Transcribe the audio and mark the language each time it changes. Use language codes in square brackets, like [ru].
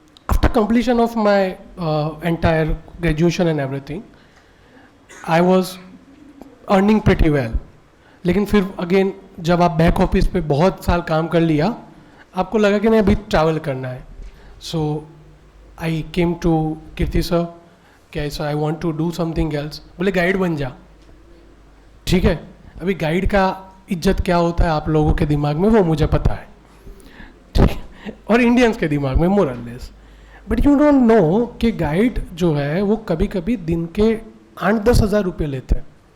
[en] After completion of my entire graduation and everything, I was earning pretty well. [hi] लेकिन फिर again जब आप back office पे बहुत साल काम कर लिया, आपको लगा कि नहीं अभी ट्रैवल करना है. [en] So I came to Kirti sir, okay, so I want to do something else. [hi] बोले गाइड बन जा. ठीक है. अभी गाइड का इज्जत क्या होता है आप लोगों के दिमाग में, वो मुझे पता है. ठीक है. और इंडियंस के दिमाग में मोर और less. [en] but you don't know [hi] कि गाइड जो है वो कभी कभी दिन के 8-10 हज़ार रुपये लेते हैं.